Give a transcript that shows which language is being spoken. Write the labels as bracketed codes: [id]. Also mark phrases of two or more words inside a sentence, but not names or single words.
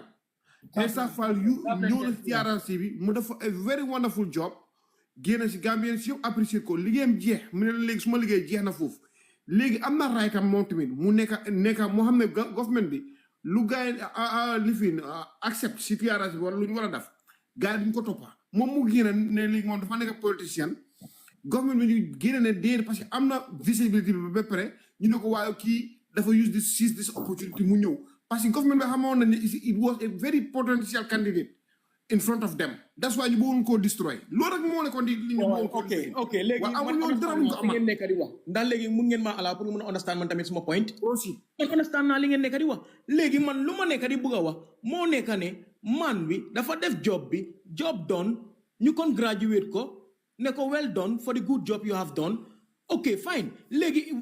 [wo] Issa Faal ñëw na ci APRC bi mu def [en] a very wonderful job [wo] génn si Gambien si yëpp apprécier ko liggéeyam jeex mu ne léegi suma liggéey jeex na foofu léegi am na right am moom tamit mu nekka moo xam ne government bi lu gaay li fi accept si APRC bi wala lu ñu war a def gaay duñ ko toppa moom mu génn ne léegi moom dafa nekk politicien government bi ñu génn ne déer [fr] parce que [wo] am na visibility bi ba pare ñu ne ko waaye kii dafa [en] seize this opportunity [wo] mu ñëw [fr] parce que [wo] government bi xamoon na ne [en] it was a very potential candidate in front of them that's why [wo] ñu bëggoon koo destroy loolu rek moo nekkoon di li ñu bëggoon koo ok léegi man ngeen nekk di wax ndax léegi mun ngeen maa ala pour mun a understand man tamit suma point aussi man understand naa li ngeen nekk di wax léegi man lu ma nekk di bëgg a wax moo nekk ne man bi dafa def [en] job done [wo] ñu congratulate ko ne ko [en] well done for the good job you have done ok fine [wo] léegi